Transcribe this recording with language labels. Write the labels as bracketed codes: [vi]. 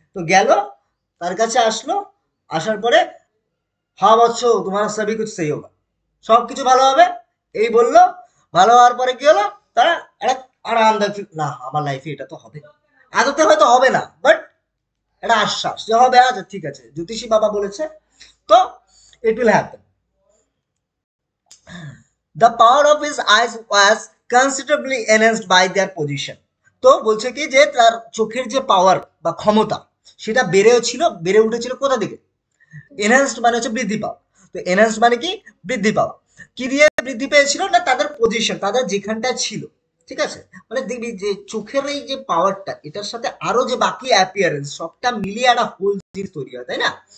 [bn] তো গেল, তার কাছে আসলো, আসার পরে হা বৎস তোমার সবই কিছু সেই হোক, সব কিছু ভালো হবে এই বললো। ভালো হওয়ার পরে কি হলো, তারা একটা আরামদায়ক না, আমার লাইফে এটা তো হবে, আদতে হয়তো হবে না, বাট একটা আশ্বাস যে হবে, আচ্ছা ঠিক আছে, জ্যোতিষী বাবা বলেছে, তো [en] It will happen. The power of his eyes was considerably enhanced by their position. [bn] তো বলছে কি যে তার চোখের যে পাওয়ার বা ক্ষমতা, সেটা বেড়ে উঠেছিল কোথা থেকে, এনহ্যান্সড মানে হচ্ছে বৃদ্ধি পাওয়া। তো এনহ্যান্সড মানে কি, বৃদ্ধি পাওয়া। কি দিয়ে বৃদ্ধি পেয়েছিল না তাদের পজিশন, তাদের যেখানটা ছিল, ঠিক আছে, মানে দেখবি যে চোখের এই যে পাওয়ারটা এটার সাথে আরো যে বাকি অ্যাপিয়ারেন্স সবটা মিলিয়ে একটা হোল জিনিস তৈরি হয়, তাই না?